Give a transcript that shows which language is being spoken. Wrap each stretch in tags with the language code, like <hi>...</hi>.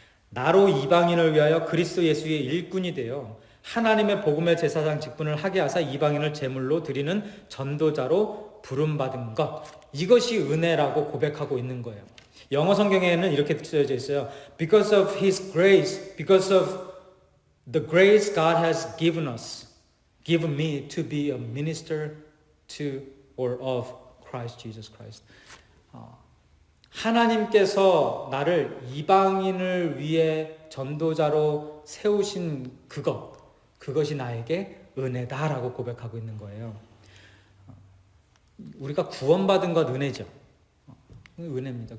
<ko>나로 이방인을 위하여 그리스도 예수의 일꾼이 되어 하나님의 복음의 제사장 직분을 하게 하사 이방인을 제물로 드리는 전도자로 부름받은 것, 이것이 은혜라고 고백하고 있는 거예요. 영어 성경에는 이렇게 쓰여져 있어요.</ko> <en>Because of His grace, because of the grace God has given us, given me to be a minister to or of Christ Jesus Christ.</en> <ko>하나님께서 나를 이방인을 위해 전도자로 세우신 그것이 나에게 은혜다라고 고백하고 있는 거예요. 우리가 구원받은 것 은혜죠. 은혜입니다.</ko>